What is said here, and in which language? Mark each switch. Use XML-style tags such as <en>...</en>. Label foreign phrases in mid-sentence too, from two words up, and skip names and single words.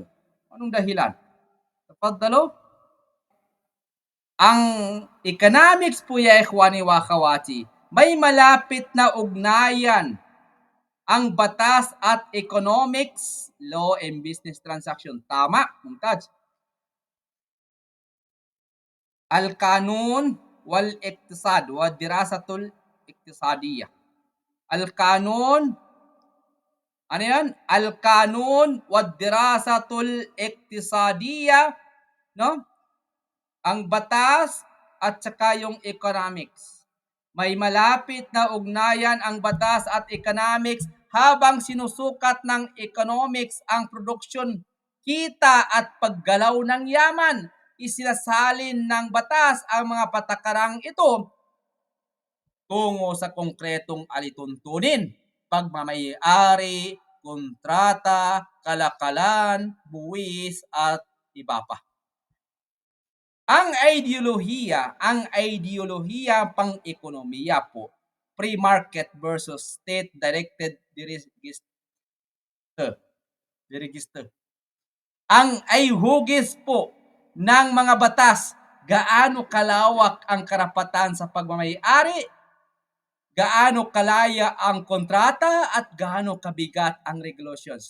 <tl>Anong dahilan? Tafaddalo? Ang economics po</tl> <ar>يا إخواني وأخواتي,</ar> <tl>may malapit na ugnayan ang batas at economics,</tl> <en>law and business transaction.</en> <tl>Tama, Mumtaz.</tl> <ar>القانون والاقتصاد والدراسات الاقتصادية.</ar> <tl>Al-kanun, ano yan?</tl> <ar>القانون والدراسات الاقتصادية,</ar> <tl>no? ang batas at saka yung economics. May malapit na ugnayan ang batas at economics habang sinusukat ng economics ang produksyon, kita at paggalaw ng yaman. Isinasalin ng batas ang mga patakarang ito tungo sa konkretong alituntunin, pagmamayari, kontrata, kalakalan, buwis at iba pa. Ang ideolohiya pang-ekonomiya po,</tl> <en>free market versus state-directed diregister.</en> <tl>Ang ay hugis po ng mga batas, gaano kalawak ang karapatan sa pagmamayari, gaano kalaya ang kontrata at gaano kabigat ang regulations.</tl>